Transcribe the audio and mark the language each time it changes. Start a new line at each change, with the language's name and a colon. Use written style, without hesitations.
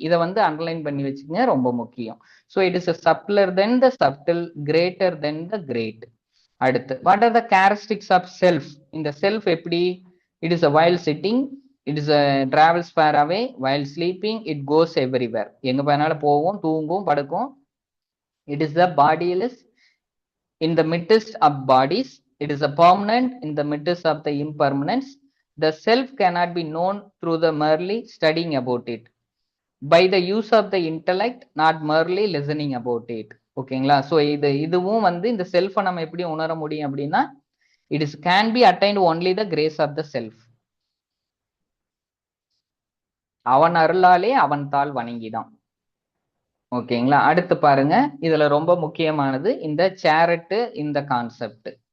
Tamil: இதை வந்து அண்டர்லைன் பண்ணி வச்சுக்கங்க, ரொம்ப முக்கியம். So
English: It is subtler than the subtle, greater than the great. அடுத்து what are the characteristics of self? இந்த self எப்படி? It is a while sitting, it is travels far away, while sleeping, it goes everywhere.
Tamil: எங்க போனாலும் போகும், தூங்கும், படுக்கும்.
English: It is the bodiless in the midst of bodies. It is a permanent in the midst of the impermanence. The self cannot be known through the merely studying about it, by the use of the intellect, not merely listening about it.
Tamil: ஓகேங்களா? So இதுவும் வந்து இந்த செல்ஃபை நம்ம எப்படி உணர முடியும் அப்படின்னா,
English: It is can be attained only the grace of the self.
Tamil: அவன் அருளாலே அவன் தாள் வணங்கிதான். ஓகேங்களா? அடுத்து பாருங்க, இதுல ரொம்ப முக்கியமானது இந்த சேரட்டு, இந்த கான்செப்ட்.